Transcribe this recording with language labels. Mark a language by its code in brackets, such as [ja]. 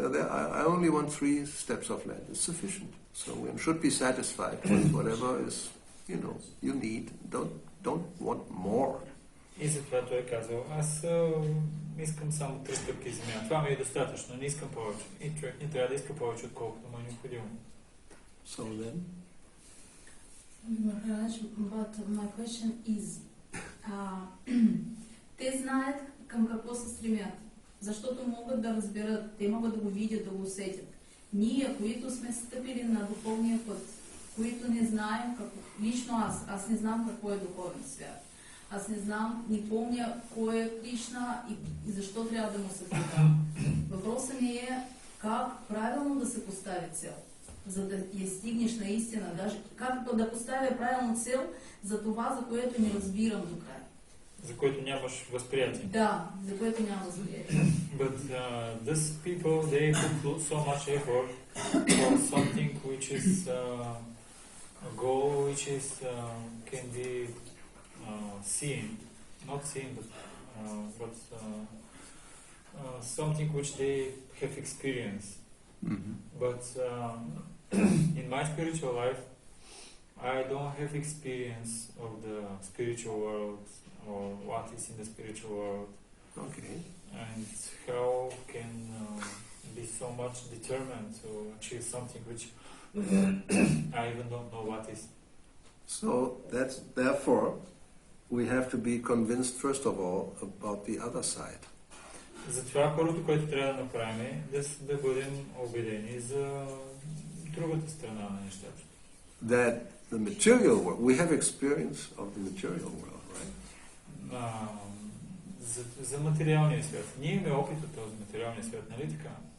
[en] I only want 3 steps of land. It's sufficient. So one should be satisfied with whatever is, you need. Don't want more. [bg] И затова той е казал, аз искам само 3 стъпки земя. Това ми е достатъчно, не искам повече. И човек не трябва да иска повече, отколкото му е необходимо. [en] So then? [bg] Maharaj, [en] but my question is, [bg] те знаят към какво се стремят, защото могат да разберат, те могат да го видят, да го усетят. Ние, които сме стъпили на духовния път, които не знаем лично аз не знам какво е духовен свят. Аз не знам, не помня кой е Кришна и защо трябва да му се предам. Въпросът ми е как правилно да се постави цел, за да я стигнеш наистина, даже как да поставя правилно цел за това, за което не разбирам до края. За което нямаш възприятие. Да, за което няма възприятие. [en] But these people, they put so much effort for something which is a goal which is can be seen, not seen, but something which they have experienced. Mm-hmm. But in my spiritual life, I don't have experience of the spiritual world or what is in the spiritual world. Okay. And how can be so much determined to achieve something which I even don't know what is. So therefore we have to be convinced first of all about the other side. [bg] Затова първото, което трябва да направим е да бъдем убедени за другата страна на нещата. [en] That the material world, we have experience of the material world, right? [bg] За материалния свят. Ние имаме опит от този материалния свят, нали така?